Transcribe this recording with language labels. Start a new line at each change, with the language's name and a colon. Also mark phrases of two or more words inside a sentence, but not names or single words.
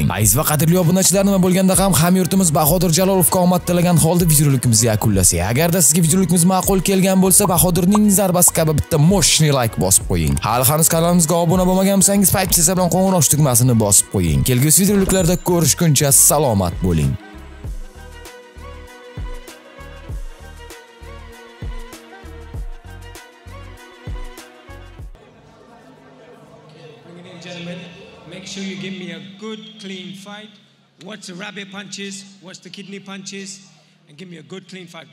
Uzbek: Aziz va qadrli obunachilar, nima bo'lganda ham hamyurtimiz Bahodir Jalolovga omad tilagan holda videorolikimizni yakunlasak. Agarda sizga videorolikimiz ma'qul kelgan bo'lsa, Bahodirning zarbasi kabi bitta moshni like bosib qo'ying. Hali hanuz kanalimizga obuna bo'lmagan bo'lsangiz, paytpisa bilan qo'ng'iroq tugmasini bosib qo'ying. Kelgusi videoroliklarda ko'rishguncha salomat bo'ling.
English: Ladies and gentlemen, make sure you give me a good, clean fight. Watch the rabbit punches, watch the kidney punches, and give me a good, clean fight.